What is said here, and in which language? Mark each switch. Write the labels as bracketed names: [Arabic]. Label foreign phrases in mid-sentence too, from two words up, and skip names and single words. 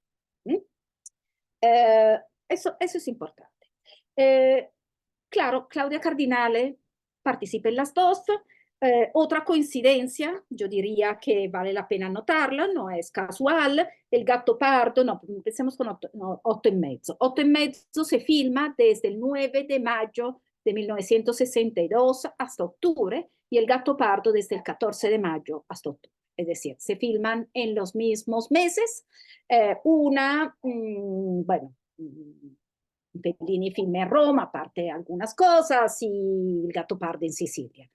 [Spanish] ¿Mm? Eso es importante. Claro, Claudia Cardinale participa en las dos. Otra coincidencia, yo diría que vale la pena notarla, no es casual, El Gattopardo, no, empecemos con Otto e Mezzo. Otto e Mezzo se filma desde el 9 de mayo de 1962 hasta octubre y El Gattopardo desde el 14 de mayo hasta octubre. Es decir, se filman en los mismos meses. Bueno, Fellini filma en Roma, aparte algunas cosas, y El Gattopardo en Sicilia.